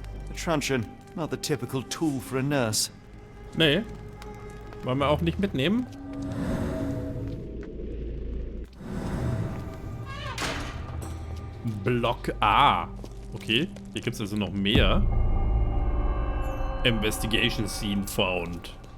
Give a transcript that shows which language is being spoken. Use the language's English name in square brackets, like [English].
[English] A truncheon, not the typical tool for a nurse. [German] Nee. Wollen wir auch nicht mitnehmen? Block A. Okay, hier gibt es also noch mehr. [English] Investigation Scene found.